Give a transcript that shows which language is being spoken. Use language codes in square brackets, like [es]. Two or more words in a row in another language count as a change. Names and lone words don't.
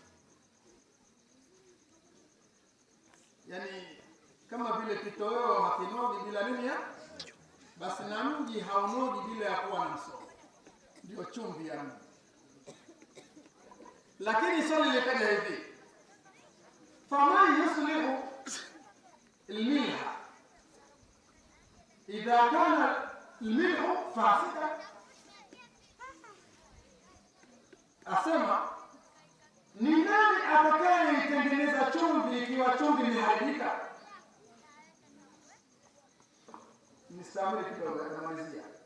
[sw] Yani kama vile kitoweo hakinogi bila nini ya, basi na mji haunogi bila ya kuwa na msomi. Ndio chumvi ya mji. Lakini swali likaja hivi, [ar] فمن يصلح الملح إذا كان ملح فسد, [sw] asema ni nani atakayeitengeneza chumvi ikiwa chumvi imeharibika? Nisamee kidogo, namalizia.